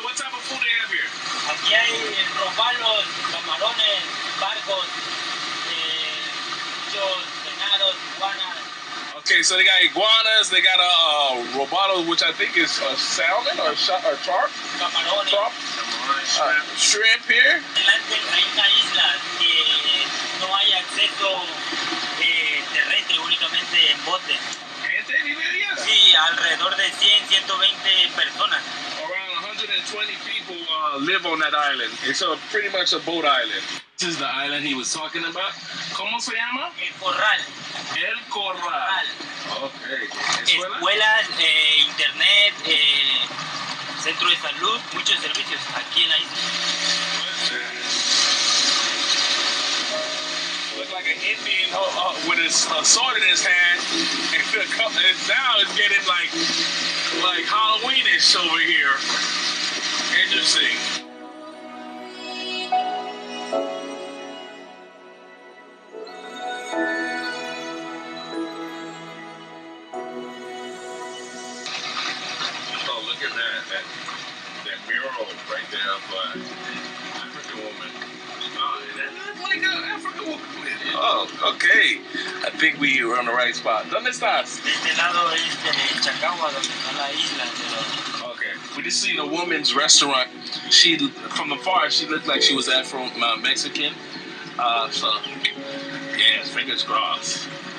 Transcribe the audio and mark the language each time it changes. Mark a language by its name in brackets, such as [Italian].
[English] What type of food they have here? [Spanish] Aquí hay robalos, camarones, barcos, venados, iguanas. [English] Okay, so they got iguanas, they got robalo, which I think is salmon or char. [Spanish] Camarones. [English] Shrimp here. [Spanish] Delante hay una isla que no hay acceso terrestre, únicamente en bote. ¿Gente vive allá? Sí, alrededor de 100, 120 personas. [English] Around 120 people live on that island. It's pretty much a boat island. This is the island he was talking about. [Spanish] ¿Cómo se llama? El Corral. [English] El Corral. Okay. [Spanish] Escuelas, internet, centro de salud, muchos servicios aquí en la isla. [English] Look like an Indian with his sword in his hand. And now it's getting like Halloweenish over here. Interesting. Oh, look at that mural right there of African woman. Oh, that looks like an African woman. Oh, okay. I think we are on the right spot. [Spanish] ¿Dónde estás? De este lado es Chacagua, donde está la isla. [English] Okay. We just seen a woman's restaurant. She, from the far, she looked like she was Afro Mexican. So, yeah, fingers crossed.